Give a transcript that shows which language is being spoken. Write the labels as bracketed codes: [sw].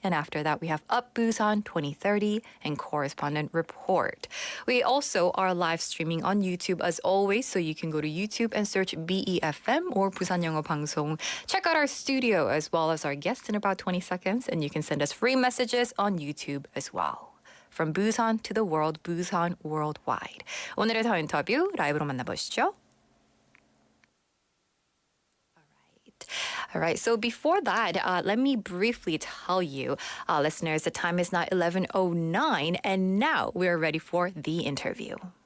[en] And after that, we have Up Busan 2030 and Correspondent Report. We also are live streaming on YouTube as always, so you can go to YouTube and search BEFM or 부산영어방송. Check out our studio as well as our guests in about 20 seconds, and you can send us free messages on YouTube as well. From Busan to the world, Busan Worldwide. [ko] 오늘의 더 인터뷰 라이브로 만나보시죠. [en] All right, so before that, let me briefly tell you, listeners, the time is now 11:09, and now we're ready for the interview.